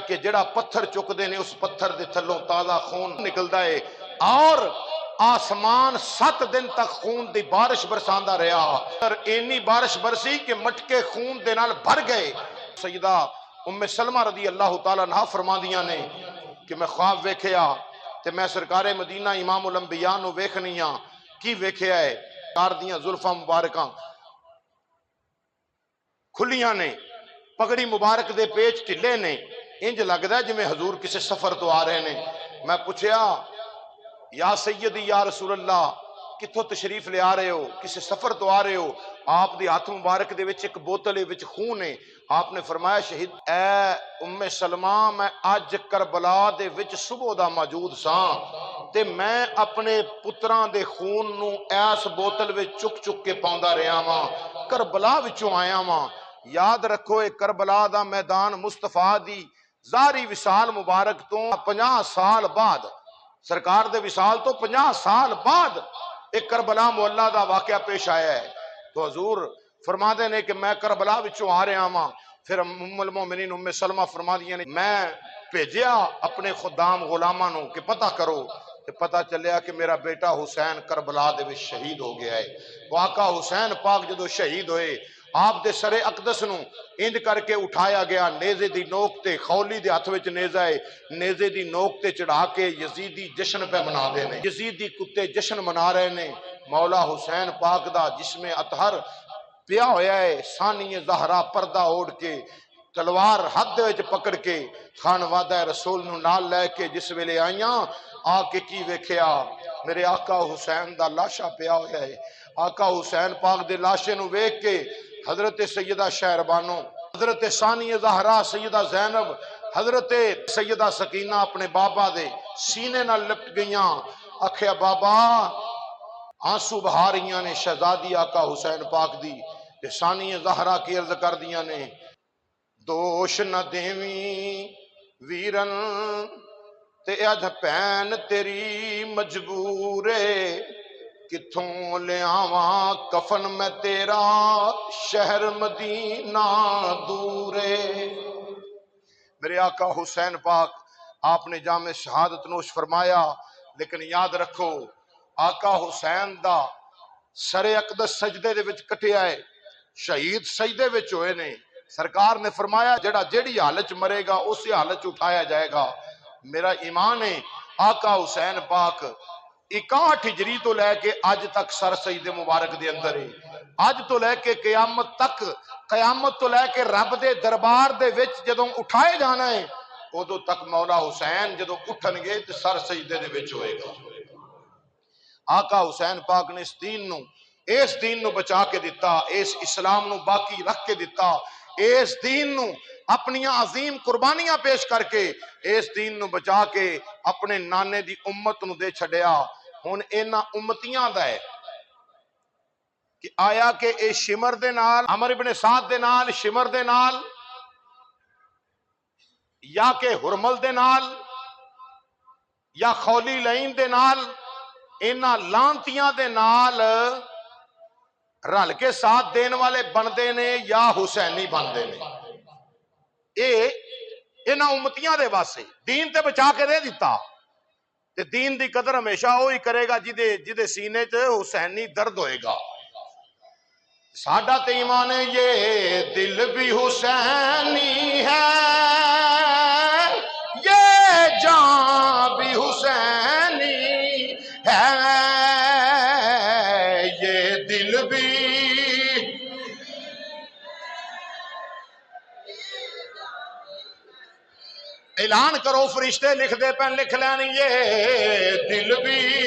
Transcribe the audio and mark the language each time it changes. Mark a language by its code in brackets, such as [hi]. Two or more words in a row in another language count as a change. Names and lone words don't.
[pa] کہ جڑا پتھر چک دے نے اس پتھر دے تھلوں تازہ خون نکلدا ہے اور آسمان 7 دن تک خون دی بارش برساندہ رہا اور اینی بارش برسی کہ مٹکے خون دے نال بھر گئے سیدہ ام سلمہ [ar] رضی اللہ تعالیٰ عنہ [pa] فرماندیاں نے کہ میں خواب ویکھیا تے میں سرکار مدینہ امام الانبیاء نو ویکھنیاں کی ویکھیا ہے کار دیاں زلفاں مبارکاں کھلیاں نے پگڑی مبارک دے پیچ ٹھلے نے انج لگدا ہے جویں حضور کسی سفر تو آ رہے نے میں پوچھیا [ar] یا سیدی یا رسول اللہ [pa] کتھوں تشریف لے آ رہے ہو کسی سفر تو آ رہے ہو آپ دی ہاتھ مبارک دے وچ ایک بوتل وچ خون ہے آپ نے فرمایا شہید اے ام سلمہ میں اج کربلا دے وچ صبح دا موجود ساں تے میں اپنے پتراں دے خون نو ایس بوتل وچ چک چک کے پاوندا رہیا واں کربلا وچوں آیا واں یاد رکھو اے کربلا دا میدان مصطفیٰ دی ظاہری وصال مبارک تو 50 سال بعد سرکار دے وصال تو 50 سال بعد ایک کربلا معلی دا واقعہ پیش آیا ہے تو حضور فرما دے نے کہ میں کربلا وچوں آ رہا ہاں پھر ام المومنین ام سلمہ فرما دیا نے میں بھیجیا اپنے خدام غلاماں نو کہ پتہ کرو کہ پتہ چلیا کہ میرا بیٹا حسین کربلا دے وچ شہید ہو گیا ہے وہ آقا حسین پاک جدو شہید ہوئے آپ دے سر اقدس نو اند کر کے اٹھایا گیا نیزے دی نوک تے خولی دے ہاتھ وچ نیزہ ہے نیزے دی نوک تے چڑھا کے یزیدی جشن پہ منا دے نے یزیدی کتے جشن منا رہے نے مولا حسین پاک دا جسم اطہر پیا ہویا ہے ثانی زہرا پردہ اوڑھ کے تلوار ہاتھ وچ پکڑ کے خانوادہ رسول نو نال لے کے جس ویلے آئیاں آ کے کی ویکھیا میرے آقا حسین دا لاشا پیا ہویا ہے آقا حسین پاک دے لاشے نو ویکھ کے حضرت سیدہ شہربانو حضرت ثانی زہرا سیدہ زینب حضرت سیدہ سکینہ اپنے بابا دے سینے نہ لپٹ گئیاں اکھیا بابا آنسو بہا رہیاں نے شہزادی آقا حسین پاک دی ثانی زہرا کی عرض کر دیاں نے دوش نہ دیویں ویرن تے اج بھین تیری مجبورے کتھوں لے آواں کفن میں تیرا شہر مدینہ دورے۔ میرے آقا حسین پاک آپ نے جام شہادت نوش فرمایا، لیکن یاد رکھو آقا حسین دا سر اقدس سجدے دے وچ کٹیا ہے، شہید سجدے وچ ہوئے نے۔ سرکار نے فرمایا جڑا جیڑی حالت مرے گا [ur] اسی حالت اٹھایا جائے گا۔ [pa] میرا ایمان ہے آقا حسین پاک 61 ہجری تو لے کے آج تک سر سجدے مبارک دے اندر ہے۔ آج تو لے کے قیامت تک، قیامت تو لے کے رب دے دربار دے وچ جدوں اٹھائے جانا ہے ادو تک مولا حسین جدوں اٹھن گے تو سر سجدے دے وچ ہوئے گا۔ آقا حسین پاک نے اس دین نو بچا کے دیتا، اس اسلام نو باقی رکھ کے دیتا، اس دین نو اپنی عظیم قربانیاں پیش کر کے اس دین نو بچا کے اپنے نانے دی امت نو دے چھڑیا۔ ہن انہاں امتیاں دا ہے کہ آیا کہ اے شمر دے نال، عمر ابن سعد دے نال، شمر دے نال، یا کہ ہرمل دے نال، یا خولی لعین دے نال، انہاں لانتیاں دے نال رل کے ساتھ دین والے بندے نے یا حسینی بندے نے؟ اے انہاں امتیاں دے واسطے دین تے بچا کے دے دیتا، تے دین دی قدر ہمیشہ وہی کرے گا جدے سینے تے حسینی درد ہوئے گا۔ ساڈا تے ایمان ہے [ur] یہ دل بھی حسینی ہے، یہ جان بھی حسینی ہے، یہ دل بھی [pa] اعلان کرو فرشتے لکھ دے پین لکھ لین، یہ دل بھی